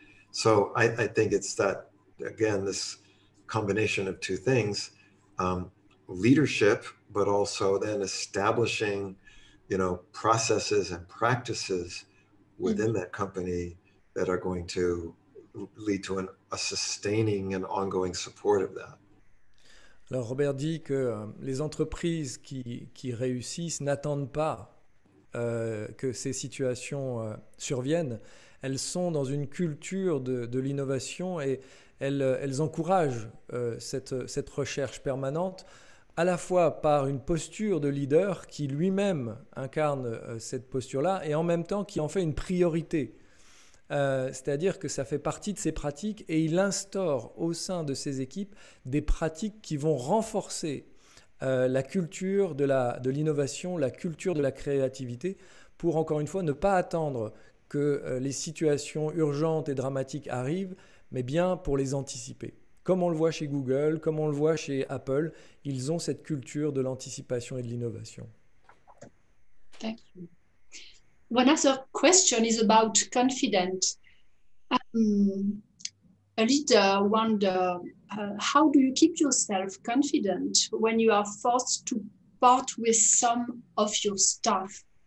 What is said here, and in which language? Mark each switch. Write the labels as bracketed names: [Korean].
[English] So I think it's that, again, this combination of two things, leadership, but also then establishing, processes and practices within that company that are going to lead to a sustaining and ongoing support of that. [French] Alors Robert dit que les entreprises qui réussissent n'attendent pas que ces situations surviennent. Elles sont dans une culture de l'innovation et elles encouragent cette recherche permanente, à la fois par une posture de leader qui lui-même incarne cette posture-là et en même temps qui en fait une priorité. C'est-à-dire que ça fait partie de ses pratiques et il instaure au sein de ses équipes des pratiques qui vont renforcer la culture de l'innovation, la culture de la créativité, pour encore une fois ne pas attendre que les situations urgentes et dramatiques arrivent, mais bien pour les anticiper. Comme on le voit chez Google, comme on le voit chez Apple, ils ont cette culture de l'anticipation et de l'innovation. [English] Thank you. One other question is about confidence. A leader wonder, how do you keep yourself confident when you are forced to part with some of your staff?